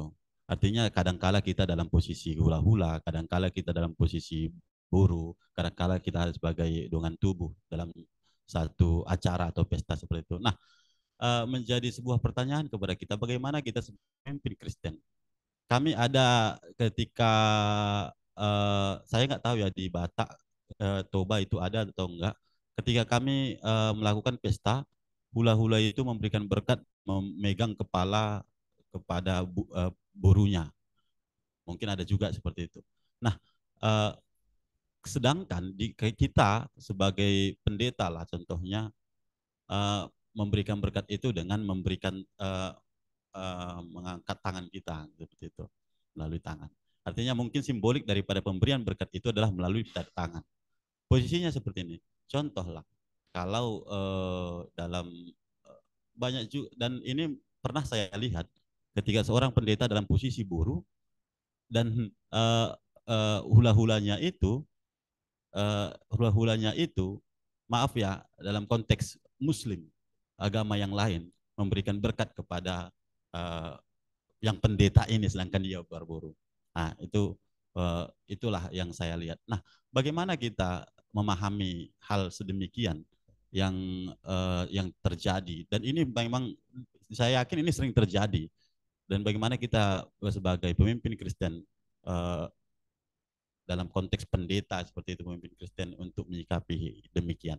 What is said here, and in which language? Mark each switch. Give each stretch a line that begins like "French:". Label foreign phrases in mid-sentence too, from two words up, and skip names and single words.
Indonesian: Artinya kadangkala kita dalam posisi hula-hula, kadangkala kita dalam posisi buru, kadangkala kita sebagai
Batak Toba: dongan tubuh
Indonesian: dalam satu acara atau pesta seperti itu. Nah, menjadi sebuah pertanyaan kepada kita, bagaimana kita sebagai pemimpin Kristen. Kami ada ketika, saya nggak tahu ya di Batak, Toba itu ada atau enggak, ketika kami melakukan pesta, hula-hula itu memberikan berkat, memegang kepala kepada burunya. Mungkin ada juga seperti itu. Nah, sedangkan di kita sebagai pendeta lah contohnya memberikan berkat itu dengan memberikan mengangkat tangan kita seperti itu melalui tangan. Artinya mungkin simbolik daripada pemberian berkat itu adalah melalui tangan. Posisinya seperti ini. Contohlah kalau dalam banyak juga, dan ini pernah saya lihat ketika seorang pendeta dalam posisi buru, dan hula-hulanya itu hula-hulanya itu maaf ya dalam konteks Muslim agama yang lain memberikan berkat kepada yang pendeta ini sedangkan dia berburu. Nah, itulah yang saya lihat. Nah, bagaimana kita memahami hal sedemikian yang terjadi dan ini memang saya yakin ini sering terjadi dan bagaimana kita sebagai pemimpin Kristen dalam konteks pendeta seperti itu pemimpin Kristen untuk menyikapi demikian.